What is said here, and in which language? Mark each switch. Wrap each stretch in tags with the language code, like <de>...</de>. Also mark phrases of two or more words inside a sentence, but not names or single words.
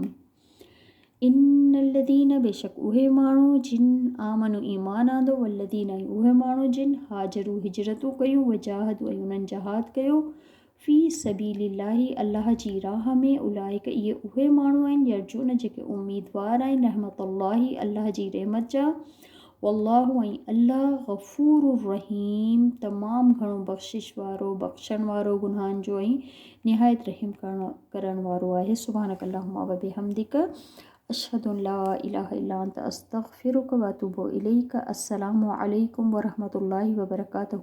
<sd>इन्नल्लज़ीन बेशक उहे माण्हू जिन आमनु ईमान आंदो, वल्लज़ीन उहे माण्हू जिन हाजरू हिजरतूं कयूं, वजाहदू ऐं उन्हनि जहाद कयो,</sd> <ar>في سبيل الله</ar> <sd>अल्लाह जी राह में, उलाइका इहे उहे माण्हू आहिनि यर्जून जेके उम्मीदवार आहिनि रहमतुल्लाहि अल्लाह जी रहमत जा, वल्लाहु ऐं अल्लाह</sd> <ar>غفور رحيم</ar> <sd>तमामु घणो बख़्शिश वारो, बख़्शण वारो गुनाहनि जो, ऐं निहायत रहम करण वारो आहे।</sd> <ar>سبحانك اللهم وبحمدك أشهد أن لا إله إلا أنت أستغفرك وأتوب إليك. السلام عليكم ورحمة الله وبركاته.</ar>